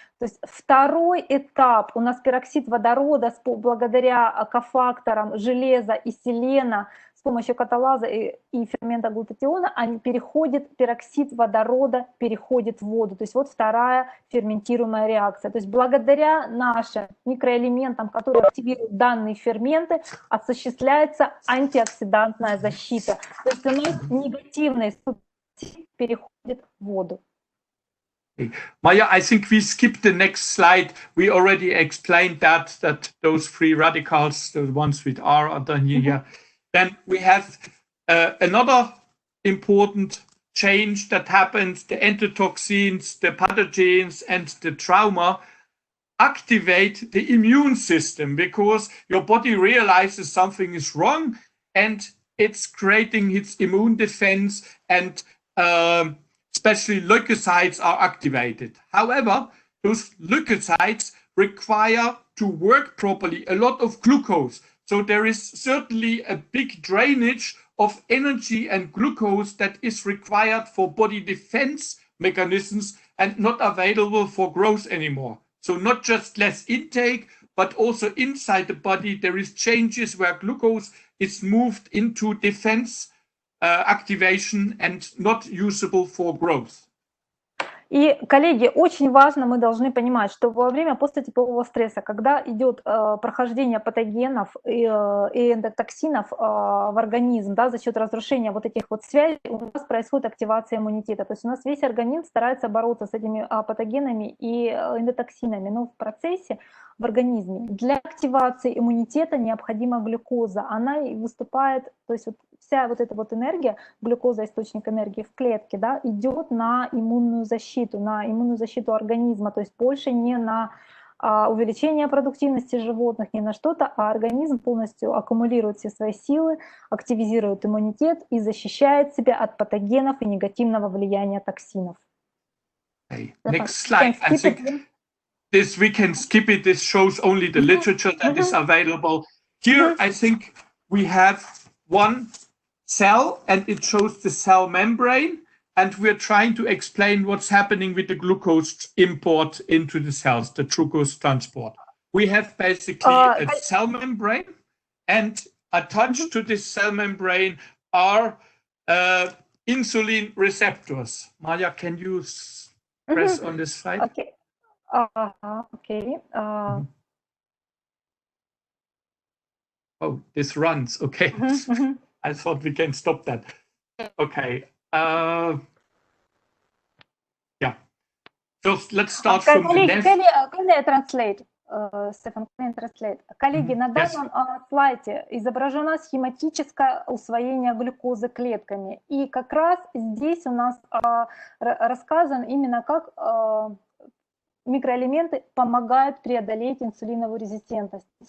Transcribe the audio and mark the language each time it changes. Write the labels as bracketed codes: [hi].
[ru] То есть второй этап, у нас пероксид водорода благодаря кофакторам железа и селена с помощью каталаза и фермента глутатиона, пероксид водорода переходит в воду. То есть вот вторая ферментируемая реакция. То есть благодаря нашим микроэлементам, которые активируют данные ферменты, осуществляется антиоксидантная защита. То есть у нас негативный супероксид переходит в воду. [en] Maya, I think we skipped the next slide. We already explained that those free radicals, the ones with R, are done here. Then we have another important change that happens. The endotoxins, the pathogens, and the trauma activate the immune system, because your body realizes something is wrong and it's creating its immune defense, and especially leukocytes are activated. However, those leukocytes require to work properly a lot of glucose. So there is certainly a big drainage of energy and glucose that is required for body defense mechanisms and not available for growth anymore. So not just less intake, but also inside the body there is changes where glucose is moved into defense activation and not usable for growth. [ru] И, коллеги, очень важно, мы должны понимать, что во время посттеплового стресса, когда идет прохождение патогенов и эндотоксинов в организм, да, за счет разрушения вот этих вот связей, у нас происходит активация иммунитета. То есть у нас весь организм старается бороться с этими патогенами и эндотоксинами, но в процессе в организме для активации иммунитета необходима глюкоза. Она и выступает, то есть вот вся вот эта вот энергия, глюкоза, источник энергии в клетке, да, идет на иммунную защиту организма, то есть больше не на увеличение продуктивности животных, не на что-то, а организм полностью аккумулирует все свои силы, активизирует иммунитет и защищает себя от патогенов и негативного влияния токсинов. [en] Okay. Next slide. I think this we can skip it. This shows only the literature that is available. Here, I think we have one cell and it shows the cell membrane, and we're trying to explain what's happening with the glucose import into the cells, the glucose transport. We have basically a cell membrane, and attached to this cell membrane are insulin receptors. Maya, can you press on this slide? Okay. Okay. Oh, this runs. Okay. I thought we can stop that. Okay. Yeah. So let's start from the left. Can I translate? Стефан, can I translate? [ru] Коллеги, на данном слайде изображено схематическое усвоение глюкозы клетками. И как раз здесь у нас рассказан именно как микроэлементы помогают преодолеть инсулиновую резистентность.